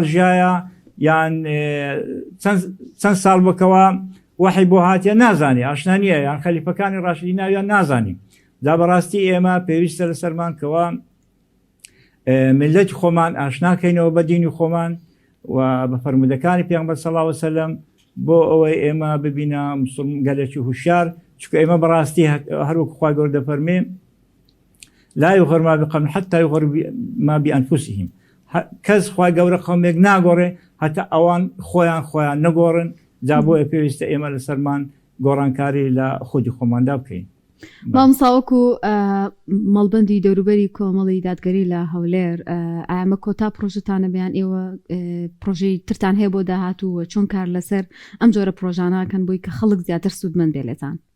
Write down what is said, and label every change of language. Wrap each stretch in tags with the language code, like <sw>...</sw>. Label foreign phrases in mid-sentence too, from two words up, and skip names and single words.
<ckb>ژیایە یان چەند ساڵ بکەوە وحی بۆ هاتیە نازانی ئاشنا نییە یان خەلیفەکانی ڕاشدین ناویان نازانی دا بەڕاستی ئێمە پێویستە لەسەرمان کەوە ملەتی خۆمان ئاشناکەینەوە بە دینی خۆمان و بە فەرمودەکانی پێغەمبەر</ckb> <ar>صلی الله علیه و سلم</ar> <ckb>بۆ ئەوەی ئێمە ببینە گەلێکی هوشیار چونکە ئێمە بەڕاستی هەروەکو خوا گەورە دەفەرمێ</ckb> <ar>لا يغر ما بقوم حتى يغر ما بأنفسهم</ar> <ckb>کەس خوا گەورە قەومێک ناگۆڕێ هەتا ئەوان خۆیان نەگۆڕن جا بۆیە پێویستە ئێمە لەسەرمان گۆڕانکاری لە خودی خۆماندا بکەین مامساوەکو مەڵبەندی دەوروبەری کۆمەڵی دادگەری لە هەولێر ئامە کۆتا پرۆژتانە بیان ئێوە پرۆژەی ترتان هەیە بۆ داهاتوو چۆن کار لەسەر ئەم جۆرە پرۆژانەکەن بۆی کە خەڵک زیاتر سوودمەند بێ لێتان</ckb>